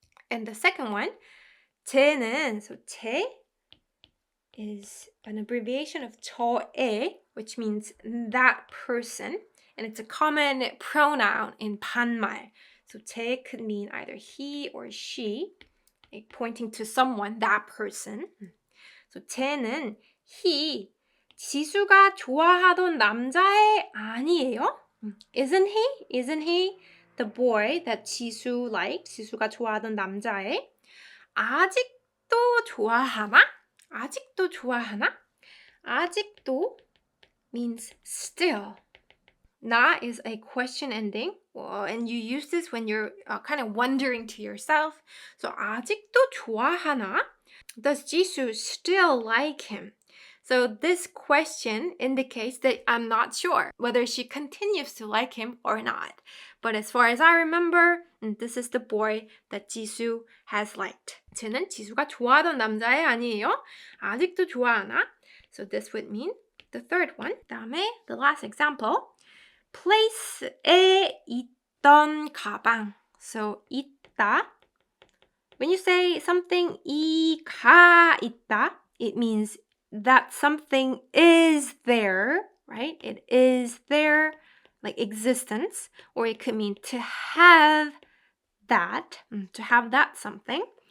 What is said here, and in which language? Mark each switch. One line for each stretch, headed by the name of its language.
English: And the second one, 쟤는, so 쟤 is an abbreviation of 저애, which means that person, and it's a common pronoun in 반말. So 쟤 could mean either he or she. pointing to someone, that person.
Korean: So 쟤는 he, 지수가 좋아하던 남자애 아니에요?
English: Isn't he the boy that 지수 liked?
Korean: 지수가 좋아하던 남자애? 아직도 좋아하나? 아직도 좋아하나?
English: 아직도 means still. 나 is a question ending, and you use this when you're kind of wondering to yourself.
Korean: So 아직도 좋아하나?
English: Does Jisoo still like him? So this question indicates that I'm not sure whether she continues to like him or not. But as far as I remember, this is the boy that Jisoo has liked.
Korean: 쟤는 지수가 좋아하던 남자애 아니에요? 아직도 좋아하나?
English: So this would mean the third one. 다음에 the last example.
Korean: place에 있던 가방. So 있다.
English: When you say something 이가 있다, it means that something is there, right? It is there, like existence, or it could mean to have that something.